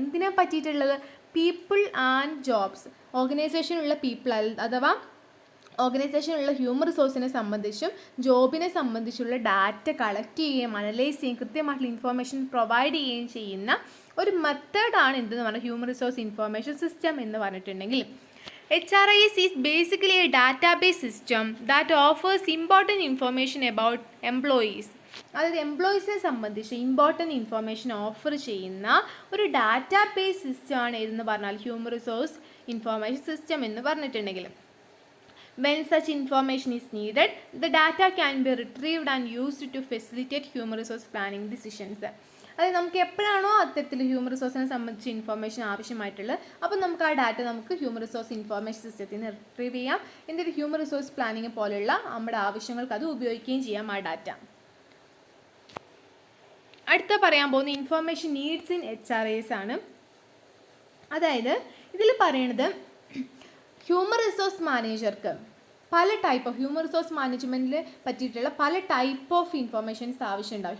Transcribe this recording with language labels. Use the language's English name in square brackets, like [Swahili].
[Malayalam] എന്തിനെ പറ്റിയിട്ടുള്ളത്, people and jobs. ഓർഗനൈസേഷനുള്ള people അഥവാ ഓർഗനൈസേഷനുള്ള human റിസോഴ്സിനെ സംബന്ധിച്ചും ജോബിനെ സംബന്ധിച്ചുള്ള ഡാറ്റ കളക്ട് ചെയ്യുകയും അനലൈസ് ചെയ്യുകയും കൃത്യമായിട്ടുള്ള ഇൻഫോർമേഷൻ പ്രൊവൈഡ് ചെയ്യുകയും ചെയ്യുന്ന ഒരു മെത്തേഡാണ് എന്തെന്ന് പറഞ്ഞാൽ ഹ്യൂമൻ റിസോഴ്സ് ഇൻഫോർമേഷൻ സിസ്റ്റം എന്ന് പറഞ്ഞിട്ടുണ്ടെങ്കിൽ. [English] HRIS is basically a database system that offers important information about employees. [Malayalam] അതായത് എംപ്ലോയീസിനെ സംബന്ധിച്ച് ഇമ്പോർട്ടൻറ്റ് ഇൻഫോർമേഷൻ ഓഫർ ചെയ്യുന്ന ഒരു ഡാറ്റാബേസ് സിസ്റ്റമാണ് ഏതെന്ന് പറഞ്ഞാൽ ഹ്യൂമൻ റിസോഴ്സ് ഇൻഫോർമേഷൻ സിസ്റ്റം എന്ന് പറഞ്ഞിട്ടുണ്ടെങ്കിൽ. [English] When such information is needed, the data can be retrieved and used to facilitate human resource planning decisions. [Malayalam] അതായത് നമുക്ക് എപ്പോഴാണോ അത്തരത്തിൽ ഹ്യൂമൻ റിസോഴ്സിനെ സംബന്ധിച്ച് ഇൻഫോർമേഷൻ ആവശ്യമായിട്ടുള്ളത്, അപ്പോൾ നമുക്ക് ആ ഡാറ്റ നമുക്ക് ഹ്യൂമൻ റിസോഴ്സ് ഇൻഫോർമേഷൻ സിസ്റ്റത്തിൽ നിന്ന് റിട്രീവ് ചെയ്യാം. എന്നിട്ട് ഹ്യൂമൻ റിസോഴ്സ് പ്ലാനിങ് പോലെയുള്ള നമ്മുടെ ആവശ്യങ്ങൾക്ക് അത് ഉപയോഗിക്കുകയും ചെയ്യാം ആ ഡാറ്റ. അടുത്ത പറയാൻ പോകുന്ന ഇൻഫോർമേഷൻ നീഡ്സ് ഇൻ HRIS ആണ്. അതായത് ഇതിൽ പറയണത് ഹ്യൂമൻ റിസോഴ്സ് മാനേജർക്ക് പല ടൈപ്പ് ഓഫ് ഹ്യൂമൻ റിസോഴ്സ് മാനേജ്മെൻറ്റിൽ പറ്റിയിട്ടുള്ള പല ടൈപ്പ് ഓഫ് ഇൻഫോർമേഷൻസ് ആവശ്യമുണ്ടാവും.